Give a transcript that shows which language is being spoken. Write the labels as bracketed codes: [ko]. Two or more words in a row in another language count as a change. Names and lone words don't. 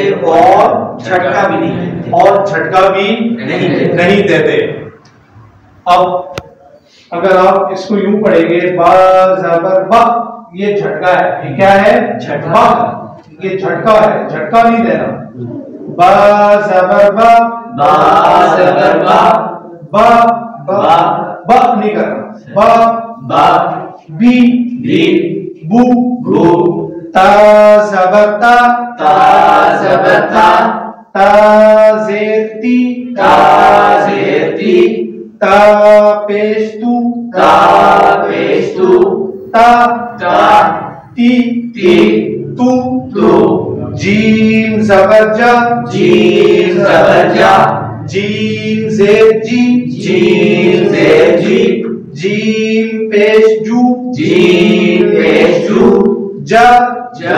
[ur] اور جھٹکا بھی نہیں دیتے اور جھٹکا بھی نہیں دیتے اب اگر آپ اس کو یوں پڑھیں گے با زبر با یہ جھٹکا ہے یہ کیا ہے جھٹکا یہ جھٹکا ہے جھٹکا نہیں دینا با زبر با با زبر با با با با نہیں کرنا با با بی بی بو بو تا زبر تا تا زبر تا تا زیر تی تا زیر تی تا پیش تو تا پیش تو تا تا تی تی تو تو جیم زبر جا جیم زبر جا جیم زیر جی جیم زیر جی جیم پیش جو جیم پیش جو جا جا